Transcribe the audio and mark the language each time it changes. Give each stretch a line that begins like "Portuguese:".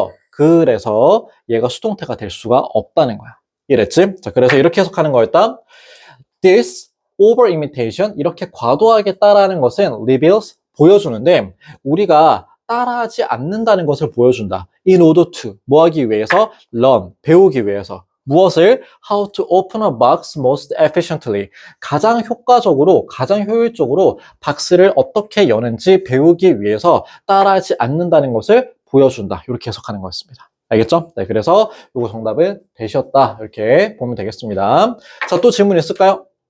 Korean: 그래서 얘가 수동태가 될 수가 없다는 거야. 이랬지? 자, 그래서 이렇게 해석하는 거였다.
English: This over imitation,
Korean: 이렇게 과도하게 따라하는 것은 reveals, 보여주는데 우리가 따라하지 않는다는 것을 보여준다.
English: In order to,
Korean: 뭐 하기 위해서? Learn, 배우기 위해서. 무엇을?
English: How to open a box most efficiently.
Korean: 가장 효과적으로, 가장 효율적으로 박스를 어떻게 여는지 배우기 위해서 따라하지 않는다는 것을 보여준다. 이렇게 해석하는 거였습니다. 알겠죠? 네, 그래서 이거 정답은 대시였다. 이렇게 보면 되겠습니다. 자, 또 질문 있을까요?